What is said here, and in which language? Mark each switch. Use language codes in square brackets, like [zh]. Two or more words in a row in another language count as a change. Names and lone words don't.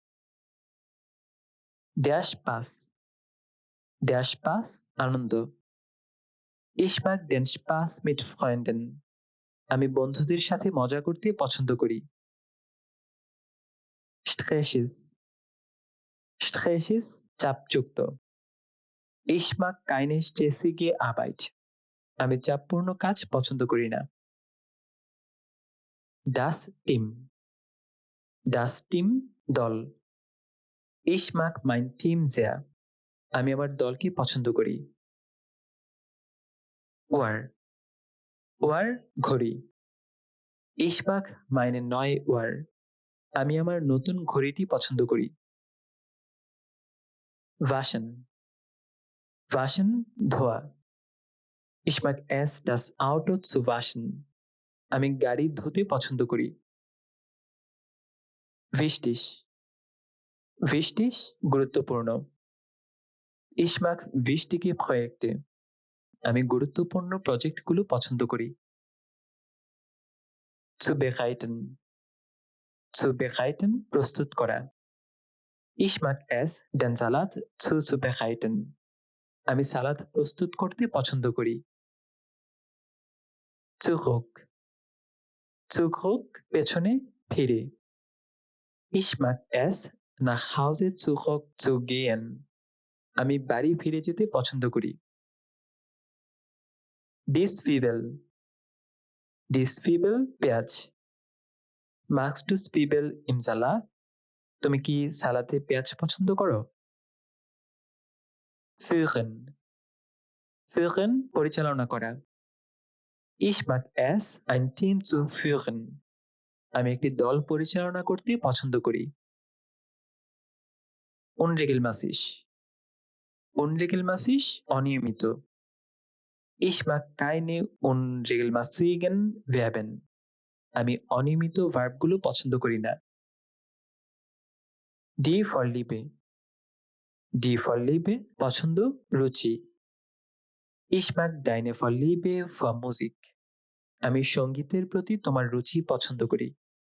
[de] Der Spaß. Der Spaß আনন্দ। Ich mag den Spaß mit Freunden. [bn] আমি বন্ধুদের সাথে মজা করতে পছন্দ করি। [de] Stresses. Stresses চাপযুক্ত। Ich mag keine stressige Arbeit. [bn] আমি চাপপূর্ণ কাজ পছন্দ করি না। [de] Das Team. Das Team দল। Ich mag mein Team sehr. [bn] আমি আমার দলকে পছন্দ করি। Uhr. [de] Uhr ঘড়ি। Ich mag meine neue Uhr. [bn] আমি আমার নতুন ঘড়িটি পছন্দ করি। [de] Waschen. Waschen ধোয়া। Ich mag es, das Auto zu waschen. [bn] আমি গাড়ি ধুতে পছন্দ করি। Wichtig. [de] Wichtig গুরুত্বপূর্ণ। Ich mag wichtige Projekte. [bn] আমি গুরুত্বপূর্ণ প্রজেক্টগুলো পছন্দ করি। [de] Zubereiten. Zubereiten [bn] প্রস্তুত করা। [de] Ich mag es, den Salat zuzubereiten. [bn] আমি সালাদ প্রস্তুত করতে পছন্দ করি। [de] Zurück. Zurück [bn] পেছনে ফিরে। [de] Ich mag es, nach Hause zurückzugehen. [bn] আমি বাড়ি ফিরে যেতে পছন্দ করি। Zwiebel. [de] Zwiebel পেঁয়াজ। Magst du Zwiebel im Salat? [bn] তুমি কি সালাদে পেঁয়াজ পছন্দ করো? [de] Führen. Führen [bn] পরিচালনা করা। [de] Ich mag es, ein Team zu führen. [bn] আমি একটি দল পরিচালনা করতে পছন্দ করি। [de] Unregelmäßig. Unregelmäßig অনিয়মিত। Ich mag keine unregelmäßigen Verben. [bn] আমি অনিয়মিত ভার্বগুলো পছন্দ করি না। [de] Die Vorliebe. Die Vorliebe [bn] পছন্দ, রুচি। [de] Ich mag deine Vorliebe für Musik. [bn] আমি সঙ্গীতের প্রতি তোমার রুচি পছন্দ করি।